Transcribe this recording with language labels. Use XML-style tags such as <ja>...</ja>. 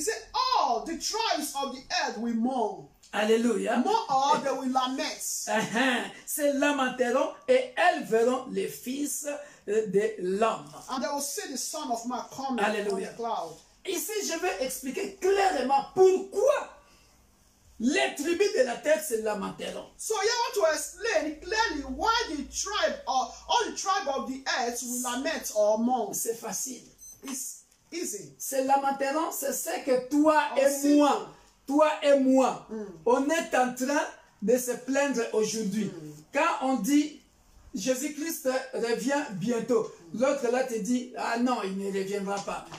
<en>he said, all the tribes of the earth will mourn.</en> <fr>Alléluia.</fr> <en>Mourn or they will lament.</en> <fr>Se lamenteront et elles verront les fils de l'homme.</fr> <en>And they will see the Son of Man coming</en> <fr>Alléluia.</fr> <en>on the cloud.</en> <fr>Ici, je vais expliquer clairement pourquoi les tribus de la terre se lamenteront.</fr> <en>So here I want to explain clearly why the tribe or all the tribe of the earth will lament or mourn.</en> <fr>C'est facile.</fr> <en>It's easy.</en> <fr>Se lamenteront, c'est ce que toi et</fr> <en>simple.</en> <fr>moi, on est en train de se plaindre aujourd'hui. Quand on dit Jésus-Christ revient bientôt, l'autre là te dit: ah non, il ne reviendra pas.</fr>